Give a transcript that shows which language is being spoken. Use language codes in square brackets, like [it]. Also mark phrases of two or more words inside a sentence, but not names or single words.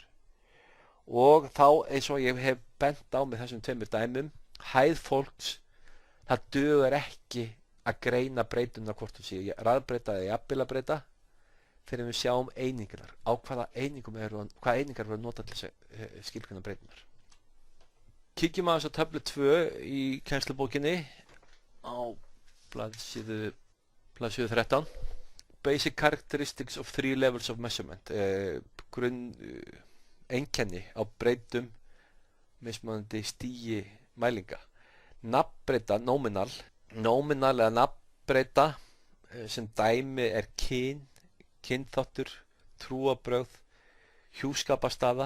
[is] Og þá, eins og ég hef bent á með þessum tveimur dæmum, hæð fólks, það dugar ekki að greina breytuna hvort það séu raðbreyta eða jafnbilabreyta fyrir við sjáum einingarnar, á hvaða einingar eru að nota til þess skilgreina breytunar. Kíkjum aðeins á töflu 2 í kennslubókinni á blaðsíðu 13. [en] Basic characteristics of 3 levels of measurement. [is] Einkenni á breytum mismunandi stigi mælinga. Nafnbreyta, nominal eða nafnbreyta sem dæmi er kynþáttur, trúarbrögð, hjúskaparstaða.